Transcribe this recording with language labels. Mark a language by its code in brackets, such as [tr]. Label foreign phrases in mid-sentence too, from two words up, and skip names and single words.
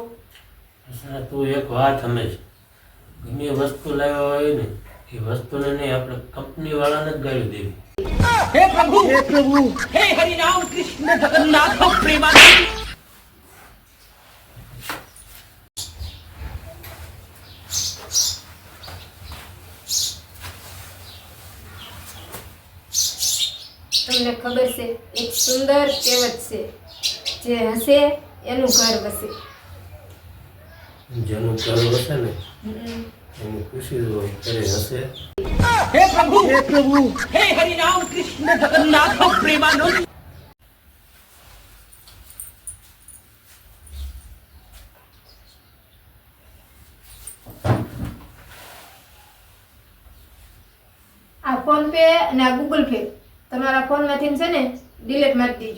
[gu] અસલા તું એક વાત સમજ ગમે વસ્તુ લાવ્યા હોય ને એ વસ્તુને નહીં આપણે કંપની વાળાને જ ગાળી દેવી [hi] हे प्रभु हे हरि राम कृष्ण जगन्नाथ प्रेमानंद [gu] તમને ખબર છે એક સુંદર કહેવત છે જે હસે એનું ઘર વસે જેનું ઘર વસે ને એની ખુશી હોય ત્યારે હશે [hi] हे प्रभु हे हरि राम कृष्ण जगन्नाथ प्रेमानंद [gu] આ ફોન પે અને આ ગૂગલ પે તમારા ફોનમાંથી છે ને ડિલીટ મારી દીજો